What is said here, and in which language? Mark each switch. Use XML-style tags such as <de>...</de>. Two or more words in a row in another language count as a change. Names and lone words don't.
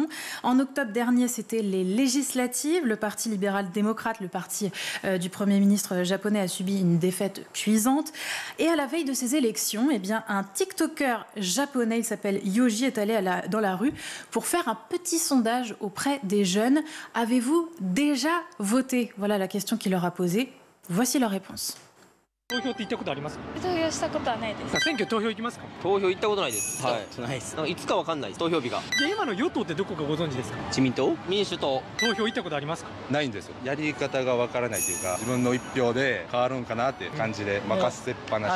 <fr>En octobre dernier, c'était les législatives. Le Parti libéral-démocrate, le parti du Premier ministre japonais, a subi une défaite cuisante. Et à la veille de ces élections, un TikToker japonais, il s'appelle Yoji, est allé dans la rue pour faire un petit sondage auprès des jeunes. Avez-vous déjà voté? Voilà la question qu'il leur a posée. Voici leur réponse.</fr> <ja>投票って行ったことありますか？投票したことはないです。選挙投票行きますか？投票行ったことないです。はい、ないです。いつかわかんないです。投票日が。で今の与党ってどこかご存知ですか？自民党、民主党。投票行ったことありますか？ないんですよ。やり方がわからないというか、自分の一票で変わるんかなっていう感じで任せっぱなしですね。</ja>